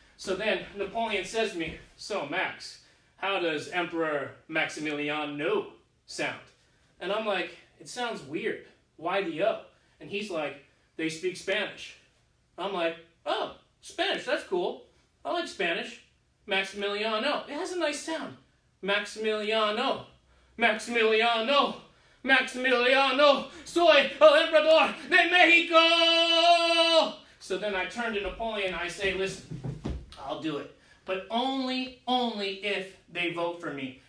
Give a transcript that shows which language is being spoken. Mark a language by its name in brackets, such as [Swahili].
[English] So then Napoleon says to me, so Max, how does Emperor Maximiliano sound? And I'm like, it sounds weird. Why the O? And he's like, they speak Spanish. I'm like, oh, Spanish, that's cool. I like Spanish. Maximiliano, it has a nice sound. [Spanish] Maximiliano, Maximiliano, Maximiliano, soy el emperador de Mexico. [English] So then I turn to Napoleon and I say, listen, I'll do it, but only if they vote for me.